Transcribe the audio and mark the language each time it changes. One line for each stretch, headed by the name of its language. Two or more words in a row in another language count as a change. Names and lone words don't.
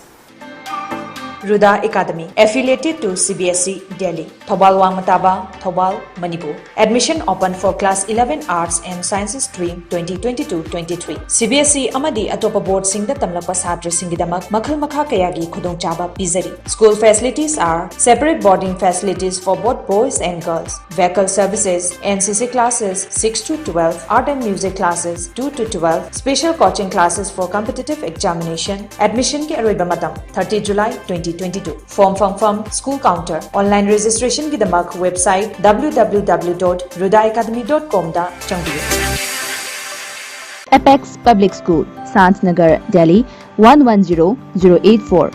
English: Ruda Academy, affiliated to CBSE Delhi, Thobal Wangmataba, Thobal, Manipur. Admission open for Class 11 Arts and Sciences Stream 2022-23.
Manipuri: CBSE Amadi Atopa Board Singda Tamlapa Sadra Singidamak, Makal Makha Kayagi Khudong Chaba Pizari.
English: School facilities are separate boarding facilities for both boys and girls, vehicle services, NCC classes 6 to 12, art and music classes 2 to 12, special coaching classes for competitive examination.
Manipuri: Admission ke aroiba matam 30 July 2022.
English: Form school counter. Online registration
Manipuri: gidamak website www.rudaacademy.com da changbiyo. Apex Public School, Santnagar, Delhi 110084.